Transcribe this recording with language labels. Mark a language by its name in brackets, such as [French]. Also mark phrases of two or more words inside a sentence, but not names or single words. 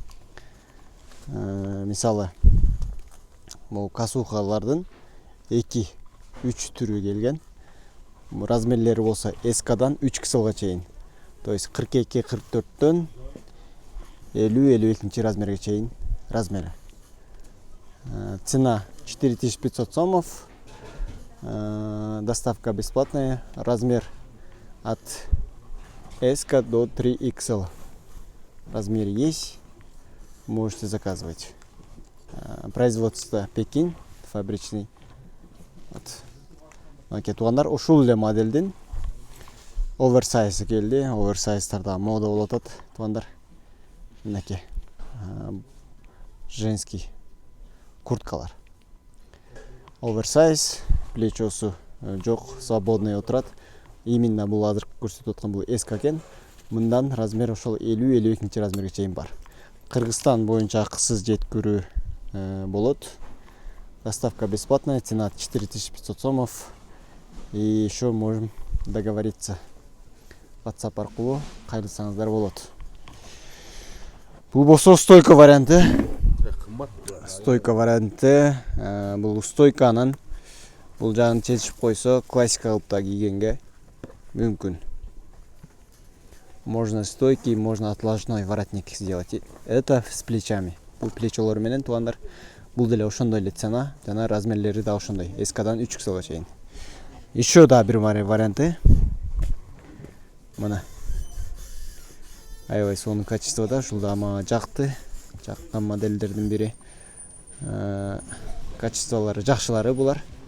[Kyrgyz] Мисалы, бул касухалардын 2-3 түрү келген. Размерлери болсо SK'дан 3XLга чейин. [Russian] То есть [Kyrgyz] 42-44төн 50-52 размерге чейин размери. [Russian] Цена 4500 сомов. Доставка бесплатная. Размер от SK до 3XL. Размер есть. Можете заказывать. Производство Пекин, фабричный. Вот. [Kyrgyz] Тугандар ушул эле модельдин оверсайз келди. Оверсайздарда мода болуп атат, тугандар. Мынакей. Женский курткалар. Оверсайз, плечосу жок, свободный отурат. Именно бул азыр көрсөтүп аткан бул SK экен. Мындан размер ошол 50-52 размерге чейин бар. Кыргызстан боюнча акысыз жеткирүү болот. [Russian] Доставка бесплатная, цена 4500 сомов. И еще можем договориться [Kyrgyz] WhatsApp аркылуу кайрылсаңыздар болот. Бул болсо стойка варианты. Стойка варианты. Бул стойканын бул жагын чечип койсо классика кылыпта кийгенге мүмкүн. [Russian] Можно стойкий, можно отложной воротник сделать. Это с плечами. [Kyrgyz] Бул плечолор менен тугандар. Бул деле ошондой эле цена, жана размерлери да ошондой. SK'дан 3XLга чейин. Еще да бир варианты. Мына. Аябай сонун качествода, ушул да мага жакты. Жаккан модельдердин бири. Качестволары жакшылары булар.